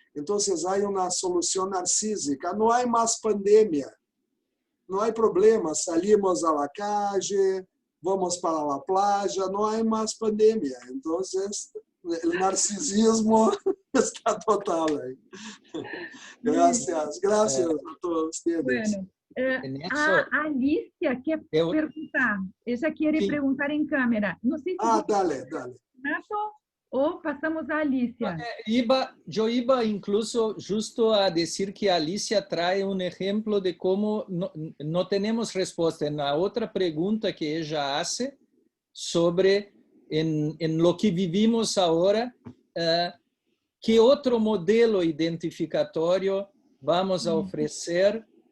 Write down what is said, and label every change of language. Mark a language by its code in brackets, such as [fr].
[es] Entonces hay una solución narcísica. No hay más pandemia, no hay problema. Salimos a la calle, vamos para la playa, no hay más pandemia. Entonces el narcisismo está total ahí. Gracias a todos ustedes. Bueno. [pt] A Alicia quer perguntar. [es] Ella quiere preguntar en cámara. No sé si dale. Renato o pasamos a Alicia. Yo iba incluso justo a decir que Alicia trae un ejemplo de cómo no tenemos respuesta. En la otra pregunta que ella hace sobre en lo que vivimos ahora, ¿qué otro modelo identificatorio vamos a ofrecer?